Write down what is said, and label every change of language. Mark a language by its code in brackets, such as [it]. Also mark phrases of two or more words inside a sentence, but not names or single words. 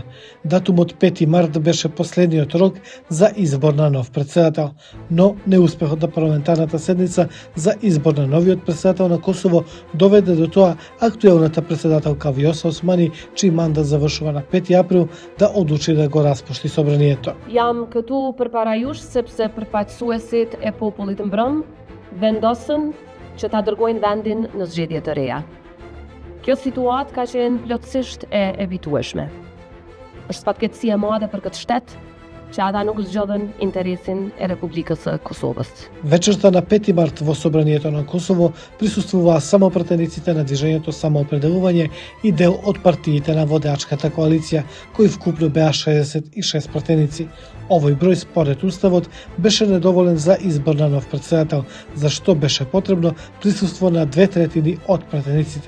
[mk] Датумот 5 март беше последниот рок за избор на нов председател, но неуспехот на парламентарната седница за избор на новиот председател на Косово доведе до тоа актуелната председателка Вјоса Османи, чиј мандат завршува на 5 април, да одлучи да го распушти собранието. [sq] Jam këtu përpara jush sepse përfaqësuesit e popullit mbrëm vendosën që ta dërgojnë vendin në zgjedhje të reja. Kjo situatë ka qenë plotësisht e evitueshme. Është fatkeqësi e madhe për këtë shtet që ata nuk zgjodhen interesin e Republikës së Kosovës. [mk] Вечерта на 5 март во собранието на Косово присуствуваа само пратениците на движењето Самоопределување и дел од партиите на водачката коалиција, кои вкупно беа 66 пратеници. Овој број според уставот беше недоволен за избор на нов председател, за што беше потребно присуство на 2/3 од пратениците.